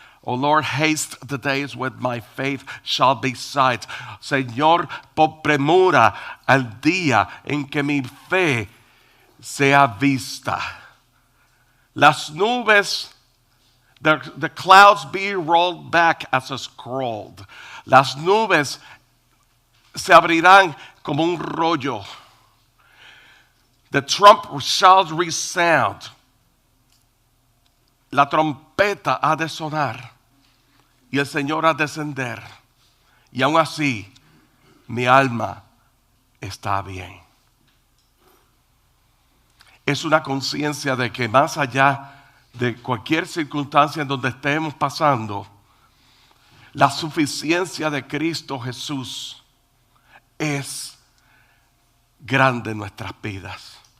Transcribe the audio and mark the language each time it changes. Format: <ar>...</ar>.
<en>Oh Lord, haste the days when my faith shall be sight.</en> <es>Señor, por premura al día en que mi fe sea vista. Las nubes,</es> <en>the clouds be rolled back as a scroll.</en> <es>Las nubes se abrirán como un rollo.</es> <en>The trump shall resound.</en> <es>La trompeta ha de sonar y el Señor ha de descender. Y aún así, mi alma está bien. Es una conciencia de que más allá de cualquier circunstancia en donde estemos pasando, la suficiencia de Cristo Jesús es grande en nuestras vidas.</es>